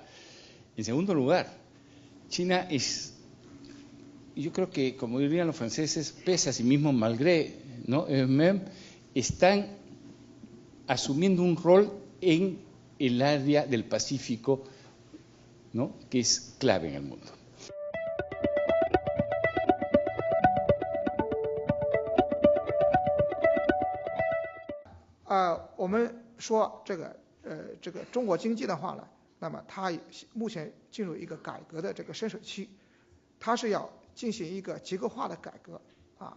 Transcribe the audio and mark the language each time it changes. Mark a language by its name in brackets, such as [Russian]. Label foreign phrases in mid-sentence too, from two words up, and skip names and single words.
[Spanish] En segundo lugar, China es, yo creo que, como dirían los franceses, pese a sí mismo malgré, ¿no?, están asumiendo un rol en el área del Pacífico, ¿no?, que es clave en el mundo. [Chinese] 我们说这个中国经济的话呢，那么它目前进入一个改革的这个深水区，它是要进行一个结构化的改革啊。